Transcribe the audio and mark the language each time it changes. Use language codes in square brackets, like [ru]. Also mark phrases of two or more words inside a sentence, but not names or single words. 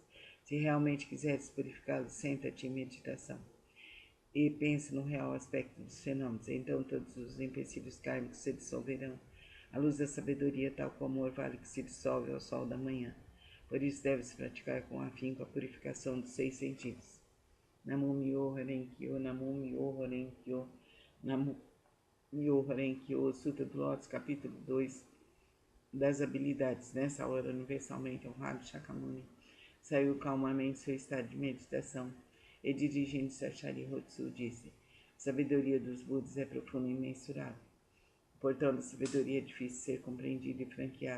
[pt] Se realmente quiseres purificá-los, senta-te em meditação e pensa no real aspecto dos fenômenos. Então todos os empecilhos kármicos se dissolverão. A luz da sabedoria, tal como o orvalho que se dissolve ao sol da manhã. Por isso deve-se praticar com afinco a purificação dos 6 sentidos. [ja] 南無妙法蓮華経、南無妙法蓮華経、南無妙法蓮華経, [pt] Sutra do Lótus, capítulo 2 das habilidades. Nessa hora, universalmente honrado Shakyamuni saiu calmamente seu estado de meditação e, dirigindo-se a Sharihatsu, disse: a sabedoria dos Budas é profunda e imensurável. O portão da sabedoria é difícil de ser compreendido e franqueado.